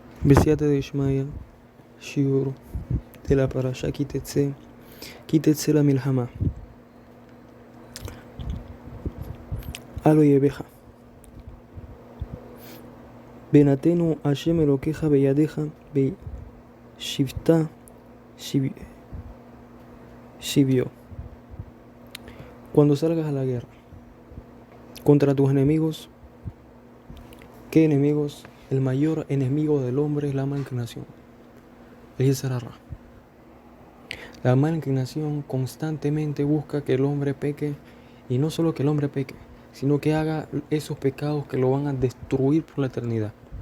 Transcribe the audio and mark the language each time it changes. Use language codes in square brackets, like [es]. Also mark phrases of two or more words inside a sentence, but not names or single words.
[he] בסייעתא דשמיא, שיעור [es] de la parasha [he] כי תצא למלחמה. אל אויביך. ונתנו השם אלוקיך בידיך בשבתה שביו. [es] Cuando salgas a la guerra contra tus enemigos, ¿qué enemigos? El mayor enemigo del hombre es la mala inclinación. [he] El יצר הרע. [es] La mala inclinación constantemente busca que el hombre peque, y no solo que el hombre peque, sino que haga esos pecados que lo van a destruir por la eternidad.